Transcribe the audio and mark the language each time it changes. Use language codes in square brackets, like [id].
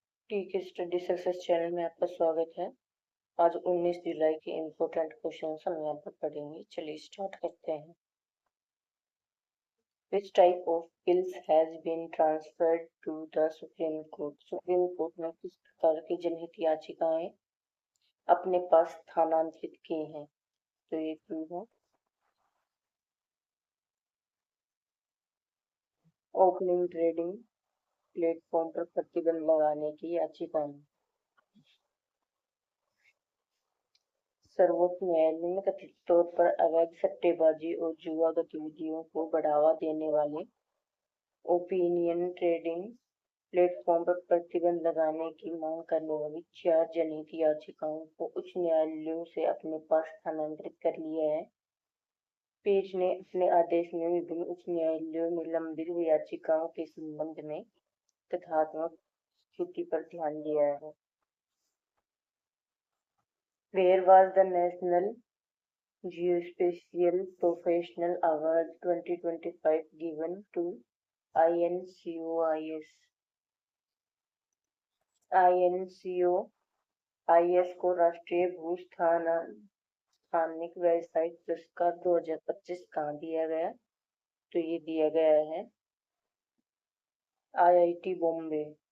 [hi] टीके study success channel में आपका स्वागत है। आज 19 जुलाई के इम्पोर्टेंट क्वेश्चन हम यहाँ पर पढ़ेंगे। चलिए स्टार्ट करते हैं। [en] Which type of bills has been transferred to the Supreme Court? [hi] Supreme court ने किस प्रकार की जनहित याचिकाएं अपने पास स्थानांतरित की हैं? तो ये क्लू है। ओपनिंग ट्रेडिंग प्लेटफॉर्म पर प्रतिबंध लगाने की याचिकाएं। सर्वोच्च न्यायालय ने कथित तौर पर अवैध सट्टेबाजी और जुआ गतिविधियों को बढ़ावा देने वाले ओपिनियन ट्रेडिंग प्लेटफॉर्म पर प्रतिबंध लगाने की मांग करने वाली 4 जनहित याचिकाओं को उच्च न्यायालयों से अपने पास स्थानांतरित कर लिया है। पीठ ने अपने आदेश में विभिन्न उच्च न्यायालयों में लंबित याचिकाओं के संबंध में तथ्यात्मक स्थिति पर ध्यान दिया है। [en] Where was the National Geospatial Professional Award 2025 given to INCOIS? [hi] INCOIS को राष्ट्रीय भूस्थानिक व्यावसायिक पुरस्कार 2025 कहाँ दिया गया? तो ये दिया गया है IIT बॉम्बे।